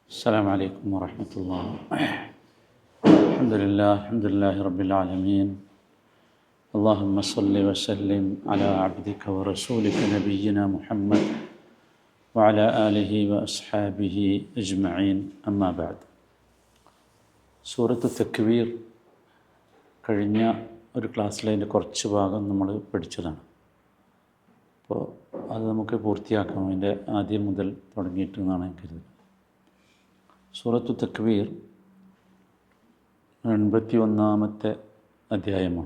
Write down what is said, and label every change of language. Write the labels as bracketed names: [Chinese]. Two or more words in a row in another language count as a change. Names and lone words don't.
[Arabic] السلام عليكم ورحمة الله. الحمد لله رب العالمين. اللهم صل وسلم على عبدك ورسولك نبينا محمد وعلى آله وأصحابه أجمعين. أما بعد. [Malayalam] സൂറത്ത് തക്വീർ കഴിഞ്ഞ ഒരു ക്ലാസ്സിൽ അതിൻ്റെ കുറച്ച് ഭാഗം നമ്മൾ പഠിച്ചതാണ്. അപ്പോൾ അത് നമുക്ക് പൂർത്തിയാക്കാം. അതിൻ്റെ ആദ്യം മുതൽ തുടങ്ങിയിട്ട് എന്നാണ് ഞാൻ കരുതുന്നത്. സൂറത്തു തക്വീർ 81-ാമത്തെ അധ്യായമാണ്.